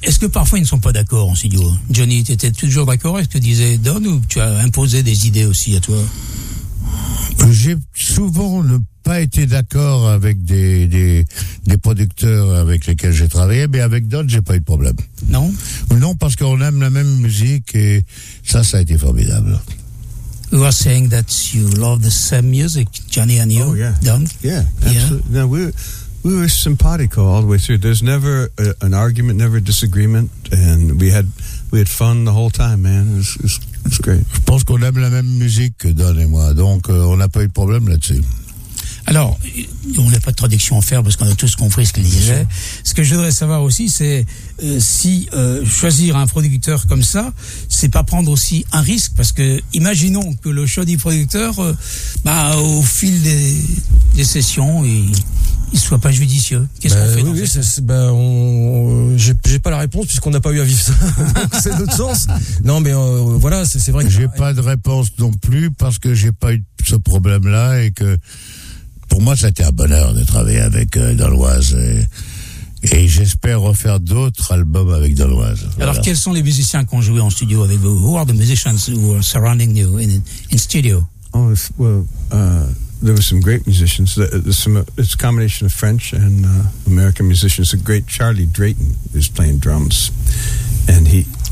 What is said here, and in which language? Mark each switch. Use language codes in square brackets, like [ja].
[fr] Est-ce que parfois ils ne sont pas d'accord en studio? Johnny, t'étais toujours d'accord avec ce que disait Don, ou tu as imposé des idées aussi à toi? J'ai souvent ne pas été d'accord avec des producteurs avec lesquels j'ai travaillé, mais avec Don, j'ai pas eu de problème. Non? Non, parce qu'on aime la même musique et ça a été formidable. [en] You are saying that you love the same music, Johnny and you, oh, yeah. Don? Yeah, absolutely. Yeah. We were simpatico all the way through. There's never an argument, never a disagreement, and we had fun the whole time, man. It's great. [fr] Je pense qu'on aime la même musique que Don et moi, donc on n'a pas eu de problème là-dessus. Alors, on n'a pas de traduction à faire parce qu'on a tous compris ce qu'il disait. Ce que je voudrais savoir aussi, c'est choisir un producteur comme ça, c'est pas prendre aussi un risque, parce que imaginons que le choix du producteur, au fil des sessions, il soit pas judicieux. Qu'est-ce qu'on fait dans ce cas? J'ai pas la réponse puisqu'on n'a pas eu à vivre ça. C'est notre sens. Non, mais voilà, c'est vrai. J'ai pas de réponse non plus parce que j'ai pas eu ce problème-là et que. Pour moi, c'était un bonheur de travailler avec Daloise et j'espère refaire d'autres albums avec Daloise. Alors, voilà. Quels sont les musiciens qui ont joué en studio avec vous? [en] Who are the musicians who are surrounding you in studio? Oh, well, there were some great musicians. It's a combination of French and American musicians. A great Charlie Drayton is playing drums, and he.